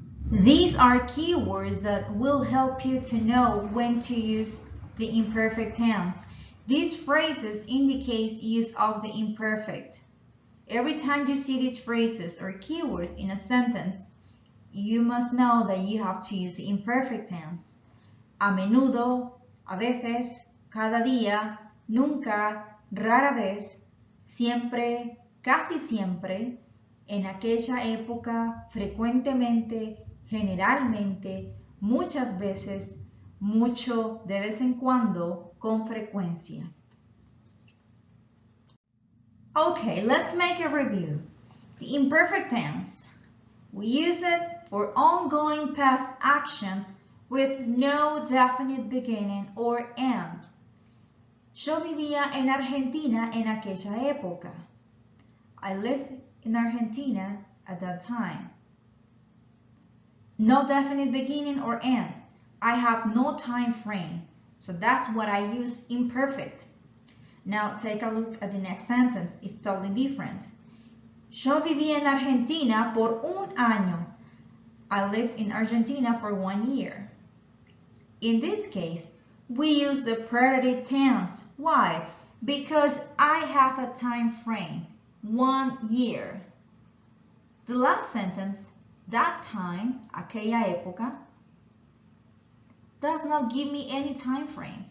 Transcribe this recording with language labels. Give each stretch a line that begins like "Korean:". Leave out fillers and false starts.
English: These are keywords that will help you to know when to use the imperfect tense. These phrases indicate use of the imperfect. Every time you see these phrases or keywords in a sentence, you must know that you have to use the imperfect tense.
Spanish: A menudo, a veces, cada día, nunca, rara vez, siempre, casi siempre, en aquella época, frecuentemente, generalmente, muchas veces, mucho, de vez en cuando, con frecuencia.
English: Okay, let's make a review. The imperfect tense. We use it for ongoing past actions with no definite beginning or end.
Spanish: Yo vivía en Argentina en aquella época.
English: I lived in Argentina at that time. No definite beginning or end. I have no time frame. So that's what I use imperfect. Now take a look at the next sentence. It's totally different.
Spanish: Yo viví en Argentina por un año.
English: I lived in Argentina for 1 year. In this case, we use the preterite tense. Why? Because I have a time frame. 1 year. The last sentence, that time,
Spanish: aquella época,
English: does not give me any time frame.